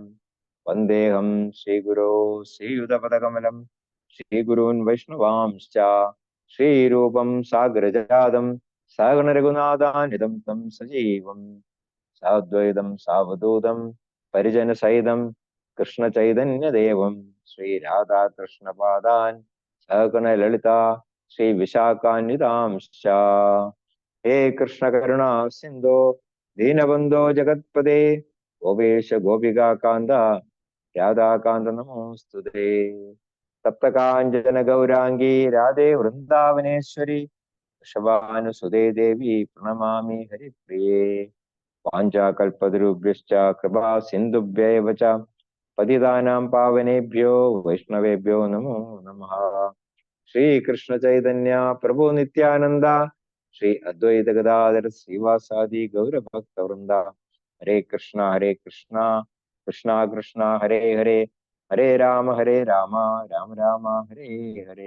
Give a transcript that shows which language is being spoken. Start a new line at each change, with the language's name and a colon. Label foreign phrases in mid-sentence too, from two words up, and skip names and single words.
Sanskrit: वन्देऽहं श्रीगुरो श्रीयुतपदकमलं श्रीगुरून् वैष्णवांश्च श्रीरूपं साग्रजातं सागररघुनाथान्वितं तं सजीवं साद्वैतं सावधूतं परिजनसहितं कृष्णचैतन्यदेवं श्रीराधाकृष्णपादान् सहगणललिता श्रीविशाखान्वितांश्च। हे कृष्ण करुणा सिन्धो दीनबन्धो जगत्पदे गोपेश गोपिका कान्त राधाकान्त नमोऽस्तुते। सप्तकाञ्चन गौरांगी राधे वृंदावनेश्वरी വൃഷഭാനുസുതേ ദേവി പ്രണമാമി ഹരിപ്രിയേ. വാഞ്ചാകൽപതരുഭ്യശ്ച കൃപാ സിന്ധുഭ്യൈവ ച പതിതാനാം പാവനേഭ്യോ വൈഷ്ണവേഭ്യോ നമോ നമഃ. ശ്രീകൃഷ്ണ ചൈതന്യ പ്രഭു നിത്യാനന്ദ ശ്രീ അദ്വൈത ഗദാധര ശ്രീവാസാദി ഗൗരഭക്തവൃന്ദ. ഹരേ കൃഷ്ണ കൃഷ്ണ കൃഷ്ണ ഹരേ ഹരേ, ഹരേ രാമ രാമ രാമ ഹരേ ഹരേ.